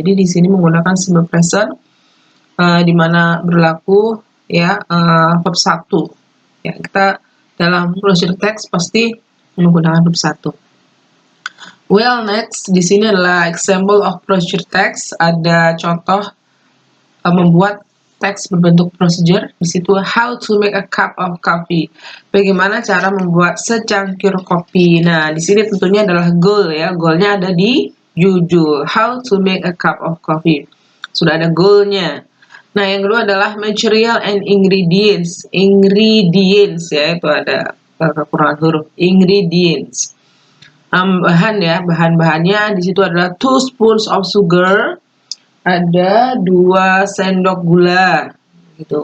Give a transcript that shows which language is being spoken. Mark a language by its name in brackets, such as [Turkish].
[Indonesian] Jadi di sini menggunakan simple present di mana berlaku ya verb 1. Ya, kita dalam procedure text pasti menggunakan verb 1. Well, next di sini adalah example of procedure text. Ada contoh membuat teks berbentuk procedure. Di situ how to make a cup of coffee. Bagaimana cara membuat secangkir kopi. Nah, di sini tentunya adalah goal ya. Goalnya ada di judul. [English] How to make a cup of coffee. [Indonesian] Sudah ada goalnya. Nah, yang kedua adalah material and ingredients. Ingredients ya, itu ada kekurangan huruf. Ingredients. Bahan ya, bahan-bahannya di situ adalah 2 spoons of sugar, ada 2 sendok gula, gitu.